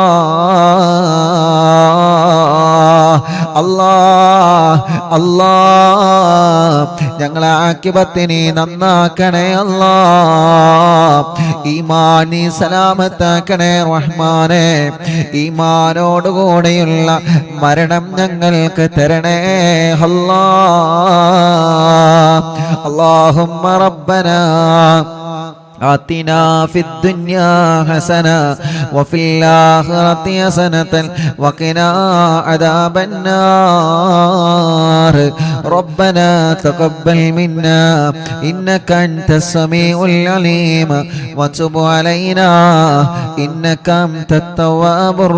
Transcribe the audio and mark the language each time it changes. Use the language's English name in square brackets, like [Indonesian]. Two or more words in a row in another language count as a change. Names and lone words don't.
[Malayalam] അല്ലാ അല്ലാ ഞങ്ങളെ ആക്കിബത്തിനെ നന്നാക്കണേ അല്ലാ. ഈമാനി സലാമത്താക്കണേ റഹ്മാനെ. ഈമാനോടുകൂടെയുള്ള മരണം ഞങ്ങൾക്ക് തരണേ [Arabic] اللهم ربنا آتنا في الدنيا حسنة وفي الآخرة حسنة وقنا عذاب النار ربنا تقبل منا إنك أنت السميع العليم وتب علينا إنك أنت التواب